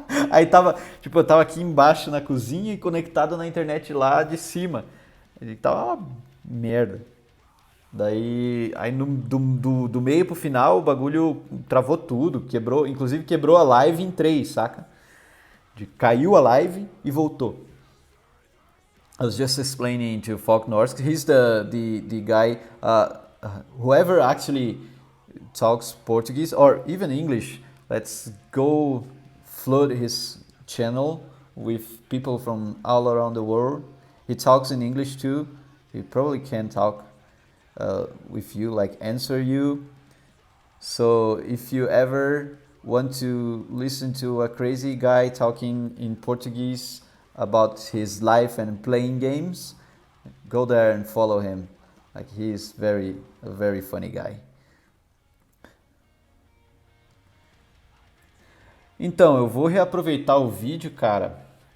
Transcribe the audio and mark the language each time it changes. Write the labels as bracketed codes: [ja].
[pt] Aí tava, tipo, eu tava aqui embaixo na cozinha e conectado na internet lá de cima. E tava uma merda. Daí, aí do meio pro final o bagulho travou tudo, quebrou, inclusive quebrou a live em 3, saca? Caiu a live e voltou. [en] I was just explaining to Falknorsk, he's the guy, whoever actually talks Portuguese or even English, let's go flood his channel with people from all around the world. He talks in English too. He probably can talk with you, like answer you. So if you ever want to listen to a crazy guy talking in Portuguese about his life and playing games, go there and follow him. Like he's a very funny guy. [pt] Então, eu vou reaproveitar o vídeo, cara.